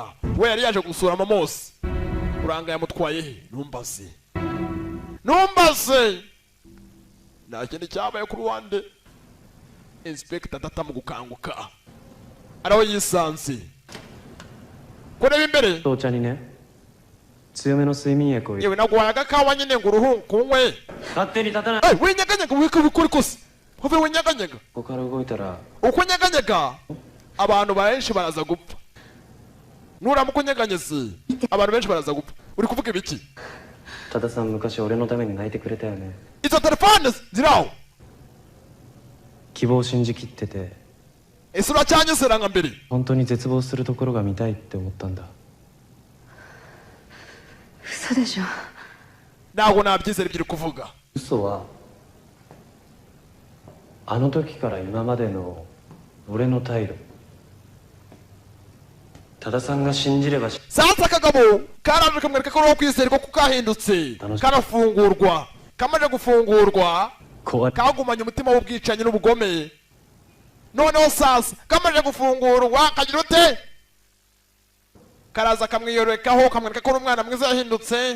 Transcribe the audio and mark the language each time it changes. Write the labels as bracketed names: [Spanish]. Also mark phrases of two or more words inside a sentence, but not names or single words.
[Kinyarwanda] We yari yaje gusura momosi. Ruranga yamutwaye he? Numbaze nta kindi cyabaye ku ruhande. Inspector Data mu gukanguka araho yisanze kureba imbere. [Japanese] 父ちゃんにね、強めの睡眠薬を。 [Kinyarwanda] yewe naguhaye agakawa nyine ngo uruhu kunywe. [Japanese] 勝手に立たない。 [Kinyarwanda] winyeganyega wikabikora kose have winyeganyega. [Japanese] ここから動いたら [Kinyarwanda] uko nyeganyega abantu benshi baraza gupfa. Nuramuko nyeganyeze abantu benshi baraza gupfa. Uri kuvuga ibiki? [Japanese] 多田さん昔俺のために泣いてくれたよね。 [Kinyarwanda] izo telefone ziraho. [Japanese] 希望を信じきってて。 [Kinyarwanda] ese uracyanyizera nka mbere? [Japanese] 本当に絶望するところが見たいって思ったんだ。嘘でしょ。 [Kinyarwanda] ntabwo nabyizera ibyo uri kuvuga. [Japanese] 嘘はあの時から今までの俺の態度。多田さんが信じれば。 [Kinyarwanda] sasa akagabo karaje kamwereka ko kwizerwa ko kahindutse karafungurwa. Kamaze gufungurwa kagumanye umutima w'ubwicanyi n'ubugome. Noneho sasa kamaze gufungurwa kagira ute? Karaza kamwiyorekaho kamwereka ko umwana mwiza yahindutse.